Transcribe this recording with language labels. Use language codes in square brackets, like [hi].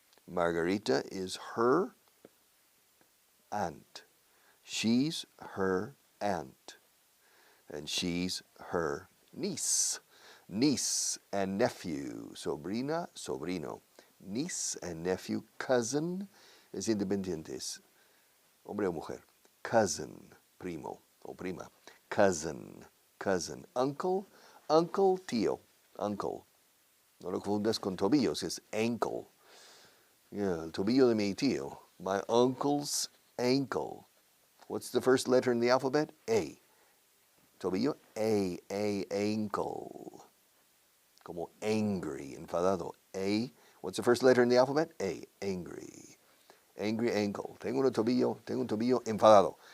[en] Margarita is her aunt. She's her aunt. And she's her niece. Niece and nephew. [es] Sobrina, sobrino. [en] Niece and nephew, cousin [es] es independiente, es hombre o mujer. [en] Cousin, [es] primo o prima. [en] Cousin, cousin. Uncle, uncle, [es] tío, uncle. No lo confundas con tobillos, es ankle. Yeah, el tobillo de mi tío. [en] My uncle's ankle. What's the first letter in the alphabet? A. Tobillo, A, ankle. [es] Como angry, enfadado. A. [en] What's the first letter in the alphabet? A, angry. Angry ankle. [es] Tengo un tobillo enfadado.